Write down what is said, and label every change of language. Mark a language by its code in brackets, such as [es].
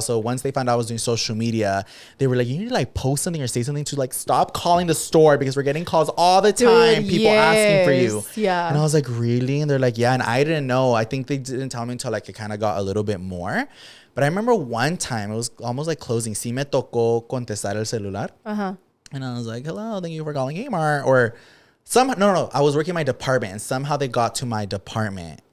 [en] So once they found out I was doing social media, they were like, you need to like post something or say something to like stop calling the store because we're getting calls all the time. Dude, people asking for you. Yeah. And I was like, really? And they're like, yeah. And I didn't know. I think they didn't tell me until like it kind of got a little bit more. But I remember one time it was almost like closing. [es] Sí me tocó contestar el celular. [en] And I was like, hello, thank you for calling Kmart. Or no, I was working in my department, and somehow they got to my department.